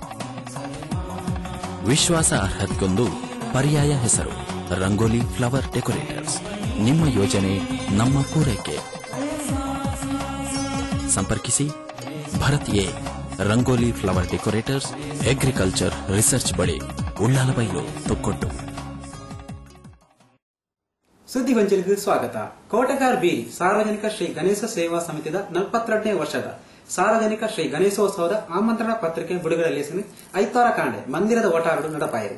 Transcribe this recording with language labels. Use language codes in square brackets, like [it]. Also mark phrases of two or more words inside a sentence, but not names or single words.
[kn] ವಿಶ್ವಾಸಾರ್ಹತೆಗೊಂದು ಪರ್ಯಾಯ ಹೆಸರು ರಂಗೋಲಿ ಫ್ಲವರ್ ಡೆಕೋರೇಟರ್ಸ್. ನಿಮ್ಮ ಯೋಜನೆ ನಮ್ಮ ಪೂರೈಕೆ. ಸಂಪರ್ಕಿಸಿ ಭರತ್ ಎ, ರಂಗೋಲಿ ಫ್ಲವರ್ ಡೆಕೋರೇಟರ್ಸ್, [en] agriculture research [kn] ಬಳಿ, ಉಳ್ಳಾಲಬೈಲು, ತೊಕ್ಕೊಟ್ಟು. ಸುದ್ದಿ ಗೊಂಚಲಿಗೆ ಸ್ವಾಗತ. [tcy] ಕೋಟೆಗಾರ್ ಬೀರಿ ಸಾರ್ವಜನಿಕ ಶ್ರೀ ಗಣೇಶ ಸೇವಾ ಸಮಿತಿದ 42ನೇ ವರ್ಷದ ಸಾರ್ವಜನಿಕ ಶ್ರೀ ಗಣೇಶೋತ್ಸವದ ಆಮಂತ್ರಣ ಪತ್ರಿಕೆ ಬಿಡುಗಡೆಯಲ್ಲಿ ಐತಾರ ಕಾಂಡೆ ಮಂದಿರದ ಓಟಾರಡು ನಡಪಾಯಿರು.